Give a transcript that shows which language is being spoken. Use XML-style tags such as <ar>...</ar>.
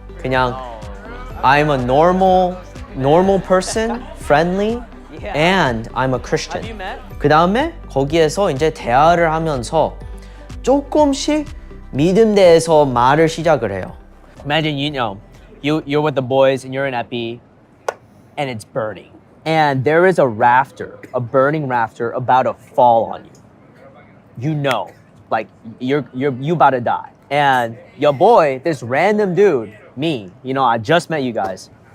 <ko>그냥</ko> <en>I'm a normal person, friendly, and I'm a Christian.</en> <ko>그 다음에 거기에서 이제 대화를 하면서 조금씩 믿음대에서 말을 시작을 해요.</ko> <en>Imagine you're with the boys and you're in Epi and it's burning. and there is a rafter, a burning rafter about to fall on you. You know, like you about to die. And your boy, this random dude, me, you know, I just met you guys.</en>